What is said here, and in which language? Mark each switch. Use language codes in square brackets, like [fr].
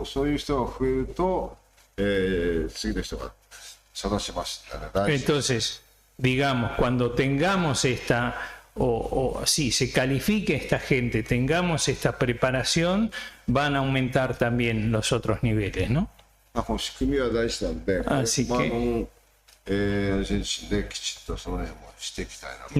[ja] をそういう人が増えると、次の人が育ちますんでね。大事。 [es] Entonces, digamos, cuando tengamos esta, o sí, se califique esta gente, tengamos esta preparación, van a aumentar también los otros niveles, ¿no? [ja] この仕組みは大事なんで、 [es] Así que- [ja] アルゼンチンできちっとその辺もしていきたいなと。